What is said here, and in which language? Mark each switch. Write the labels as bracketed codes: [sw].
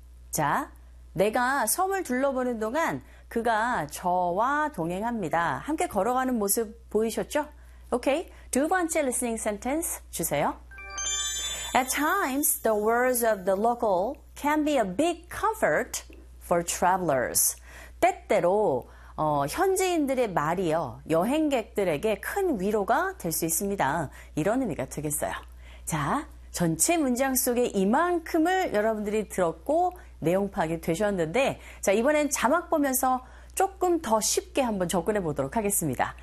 [ko] 자, 내가 섬을 둘러보는 동안 그가 저와 동행합니다. 함께 걸어가는 모습 보이셨죠? Okay, 두 번째 listening sentence 주세요. [en] At times, the words of the local can be a big comfort for travelers. [ko] 때때로 현지인들의 말이요, 여행객들에게 큰 위로가 될 수 있습니다. 이런 의미가 되겠어요. 자, 전체 문장 속에 이만큼을 여러분들이 들었고 내용 파악이 되셨는데, 자, 이번엔 자막 보면서 조금 더 쉽게 한번 접근해 보도록 하겠습니다.